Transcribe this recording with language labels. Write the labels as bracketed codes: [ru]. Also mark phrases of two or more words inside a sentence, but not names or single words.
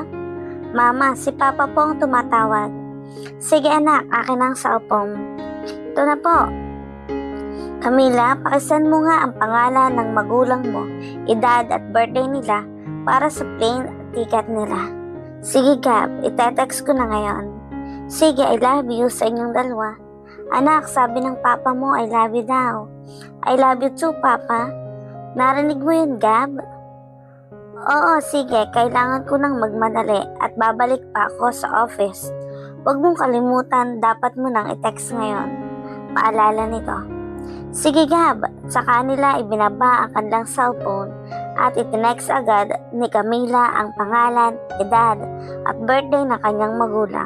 [tl] Mama, si papa po ang tumatawag. Sige anak, akin ang cellphone. Ito na po. Camila, pakisan mo nga ang pangalan ng magulang mo, edad at birthday nila para sa [en] plane ticket [tl] nila. Sige Gab, itetext ko na ngayon. Sige, [en] I love you [tl] sa inyong dalawa. Anak, sabi ng papa mo, [en] I love you daw. I love you too, papa. [tl] Narinig mo yun, Gab? Oo, sige, kailangan ko nang magmadali at babalik pa ako sa office. Huwag mong kalimutan, dapat mo nang i-text ngayon. Paalala nito. Sige Gab, sa kanila ibinaba ang kanilang cellphone at itinext agad ni Camila ang pangalan, edad at birthday ng kanyang magulang.